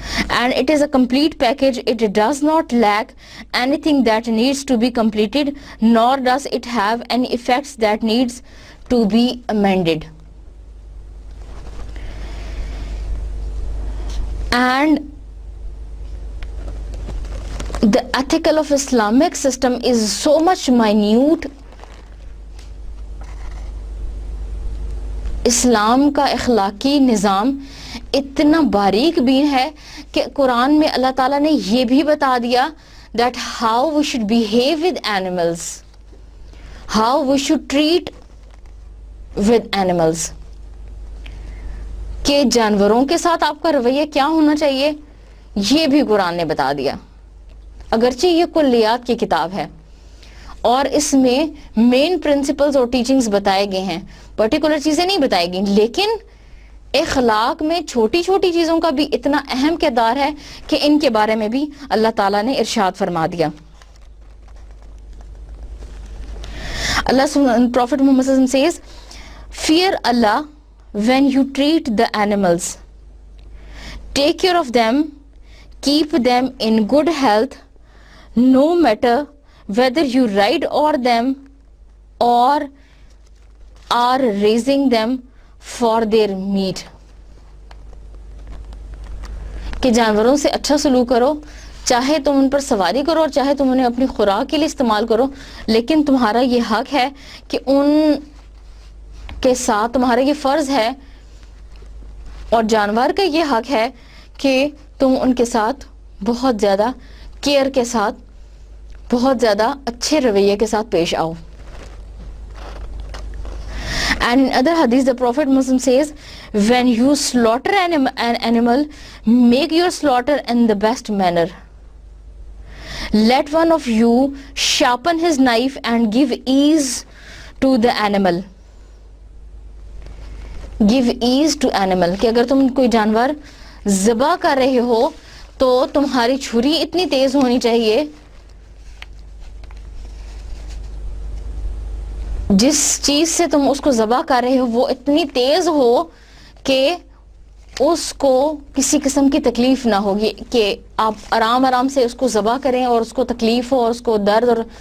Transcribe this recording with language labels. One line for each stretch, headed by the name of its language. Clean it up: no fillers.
English: and it is a complete package. It does not lack anything that needs to be completed, nor does it have any effects that needs to be amended. And the ethical of Islamic system is so much minute.
Urdu: اسلام کا اخلاقی نظام اتنا باریک بین ہے کہ قرآن میں اللہ تعالیٰ نے یہ بھی بتا دیا
English: that how we should behave with animals,
Urdu: how we should treat with animals, کہ جانوروں کے ساتھ آپ کا رویہ کیا ہونا چاہیے یہ بھی قرآن نے بتا دیا. اگرچہ یہ کلیات کی کتاب ہے اور اس میں مین پرنسپلز اور ٹیچنگز بتائے گئے ہیں, پرٹیکولر چیزیں نہیں بتائی گئی, لیکن اخلاق میں چھوٹی چھوٹی چیزوں کا بھی اتنا اہم کردار ہے کہ ان کے بارے میں بھی اللہ تعالیٰ نے ارشاد فرما دیا.
English: Prophet Muhammad says, fear Allah when you treat the animals, take care of them, keep them in good health, no matter whether you ride over them or are raising them for their meat.
Urdu: کہ جانوروں سے اچھا سلوک کرو, چاہے تم ان پر سواری کرو اور چاہے تم انہیں اپنی خوراک کے لیے استعمال کرو, لیکن تمہارا یہ حق ہے کہ ان کے ساتھ تمہارا یہ فرض ہے اور جانور کا یہ حق ہے کہ تم ان کے ساتھ بہت زیادہ کیئر کے ساتھ, بہت زیادہ اچھے رویے کے ساتھ پیش آؤ.
English: And in other hadith the Prophet Muslim says, when you slaughter an animal, make your slaughter in the best manner. Let one of you sharpen his knife and give ease to the animal. Give ease to animal.
Urdu: کہ اگر تم کوئی جانور ذبح کر رہے ہو تو تمہاری چھری اتنی تیز ہونی چاہیے, جس چیز سے تم اس کو ذبح کر رہے ہو وہ اتنی تیز ہو کہ اس کو کسی قسم کی تکلیف نہ ہوگی, کہ آپ آرام آرام سے اس کو ذبح کریں اور اس کو تکلیف ہو اور اس کو درد اور